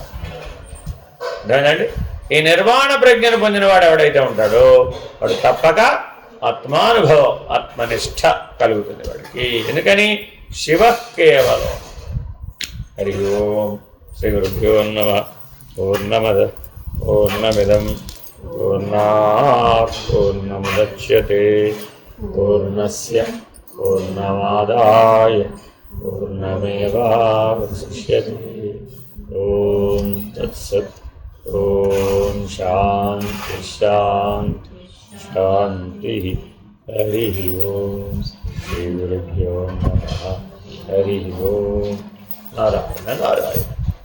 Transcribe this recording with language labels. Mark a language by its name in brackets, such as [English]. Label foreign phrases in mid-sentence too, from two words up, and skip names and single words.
[Telugu] అదేనండి, ఈ నిర్వాణ ప్రజ్ఞను పొందినవాడు ఎవడైతే ఉంటాడో వాడు తప్పక ఆత్మానుభవం, ఆత్మనిష్ట కలుగుతుంది వాడికి. [Sanskrit] ఎందుకని? शिव केवलम्. हरि ॐ. श्री गुरुभ्यो नमः. पूर्णमद पूर्णमिदं पूर्णात् पूर्णमुदच्यते पूर्णस्य पूर्णमादाय पूर्णमेवावशिष्यते. ॐ तत्सत्. ॐ शान्ति शान्ति शान्ति. हरि ॐ. श्री गुरुभ्यो नमः. हरि ॐ. नारायण नारायण.